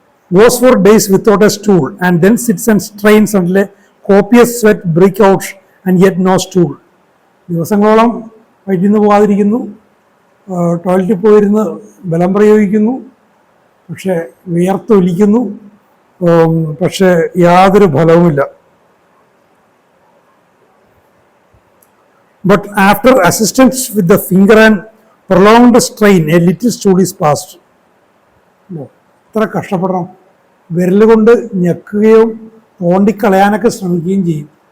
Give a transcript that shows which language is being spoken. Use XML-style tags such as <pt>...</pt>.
<en>Goes four days without a stool and then sits and strains until a copious sweat break out and yet no stool.</en> <ml>ദിവസങ്ങളോളം വയറ്റിൽ നിന്ന് പോകാതിരിക്കുന്നു, ടോയ്ലറ്റിൽ പോയിരുന്ന് ബലം പ്രയോഗിക്കുന്നു, പക്ഷെ വിയർത്തൊലിക്കുന്നു, പക്ഷെ യാതൊരു ഫലവുമില്ല.</ml> <en>But after assistance with the finger and prolonged strain, a little stool is passed.</en> <ml>ഇത്ര കഷ്ടപ്പെടണം, വിരൽ കൊണ്ട് ഞെക്കുകയും തോണ്ടിക്കളയാനൊക്കെ ശ്രമിക്കുകയും ചെയ്യും.</ml>